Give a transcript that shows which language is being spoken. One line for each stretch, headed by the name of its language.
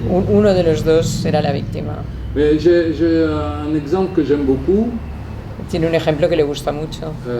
Spanish: Uno de los dos será la víctima.
French: Mais j'ai un exemple que j'aime beaucoup,
Spanish: Tiene un ejemplo que le gusta mucho.